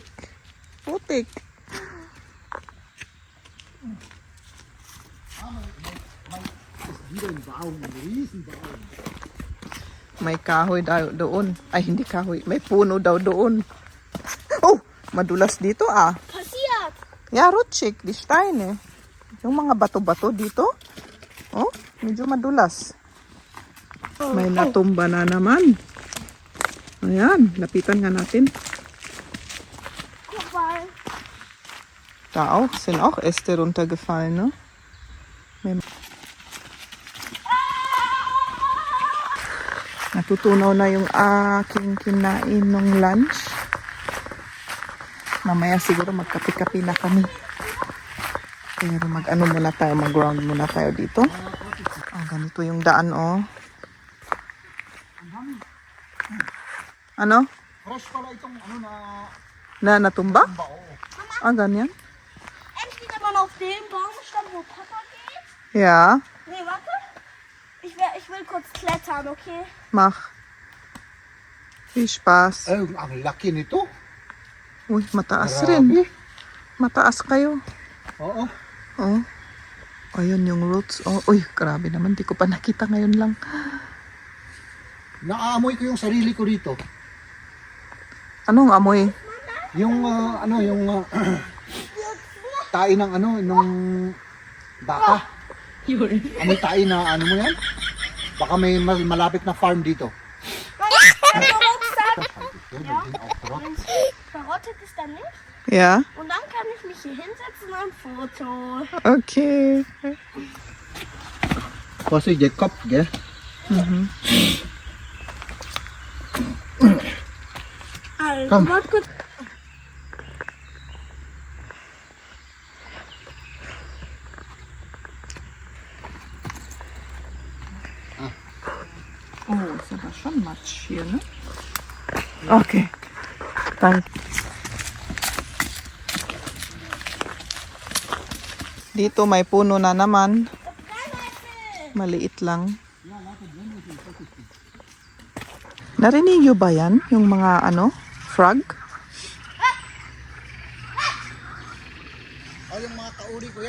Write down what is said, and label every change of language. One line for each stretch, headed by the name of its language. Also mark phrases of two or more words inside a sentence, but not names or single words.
Filipino: Putik. May kahoy daw doon. Ay, hindi kahoy. May puno daw doon. Oh, madulas dito ah.
German: Passiert. Ja, rutschig, die Steine.
Filipino: Yung mga bato-bato dito. Oh, medyo madulas. May natumba na naman. Ayan, lapitan nga natin.
German: Guck mal. Da auch, sind auch Äste runtergefallen, ne?
Filipino: Natutunaw na yung aking kinain ng lunch. Mamaya siguro magkape-kape na kami. Pero mag-ano muna tayo, mag-ground muna tayo dito. Oh, ganito yung daan, oh. Ano? Fresh pala itong ano na... Na natumba? Ah, ganyan?
German: Entweder man auf dem Baum stand, wo Papa geht. Ja, Nee, warte. Ich will kurz klettern, okay? mach. Viel Spaß.
Filipino: ang laki nito. Uy, mataas rin. Mataas kayo. Oo. Oh. Ayun yung roots. Oh, uy, grabe naman. Di ko pa nakita ngayon lang. Naaamoy ko yung sarili ko dito. Anong amoy? Yung tae ng ano, nung baka. Amoy tae na ano mo yan? Baka may malapit na farm dito.
German: Der Rucksack. Verrottet ist er nicht. Ja, Und dann kann ich mich hier hinsetzen und ein Foto. okay.
Filipino: Kasi Jacob, ge?
German: Also, Komm. warte kurz. Oh, ist aber schon Matsch hier, ne? Okay. Danke.
Filipino: Dito may puno na naman. Maliit lang. Narinig niyo ba yan? Yung mga ano? Frog? Oh, yung mga kauri ko yan.